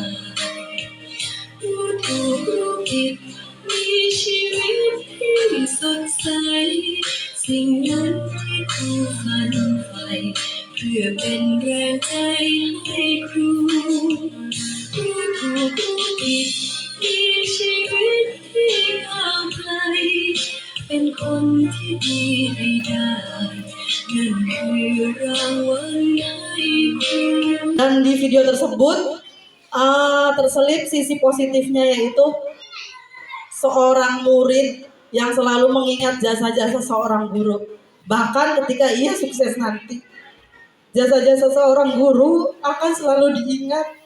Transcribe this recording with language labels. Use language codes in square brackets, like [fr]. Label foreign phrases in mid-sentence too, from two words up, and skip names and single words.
[th] รู้ถูกรู้ผิดมีชีวิตที่สดใสสิ่งนั้นที่ครูฝันใฝ่เพื่อเป็นแรงใจให้ครูรู้ถูกรู้ผิดมีชีวิตที่ก้าวไกลเป็นคนที่ดีให้ได้นั่นคือรางวัลให้ครู [id] Dan di video tersebut terselip sisi positifnya, yaitu seorang murid yang selalu mengingat jasa-jasa seorang guru. Bahkan ketika ia sukses nanti, jasa-jasa seorang guru akan selalu diingat.